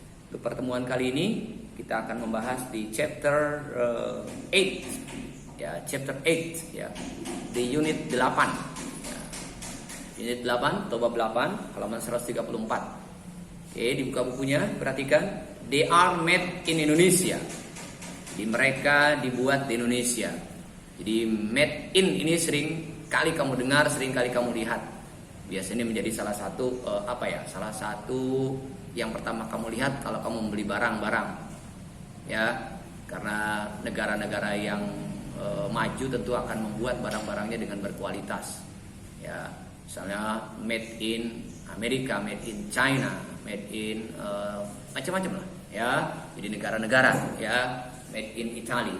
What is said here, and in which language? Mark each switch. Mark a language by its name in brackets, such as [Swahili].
[Indonesian] Untuk pertemuan kali ini kita akan membahas di chapter 8. Ya, chapter 8 ya. Di unit 8. Ya. Unit 8 atau bab 8 halaman 134. Oke, dibuka bukunya, perhatikan. [English] They are made in Indonesia. [Indonesian] Jadi mereka dibuat di Indonesia. Jadi made in ini sering kali kamu dengar, sering kali kamu lihat. Biasanya menjadi salah satu salah satu yang pertama kamu lihat kalau kamu membeli barang-barang. Ya, karena negara-negara yang maju tentu akan membuat barang-barangnya dengan berkualitas. Ya, misalnya made in Amerika, made in China, made in macam-macam lah ya. Jadi negara-negara ya, made in Italy.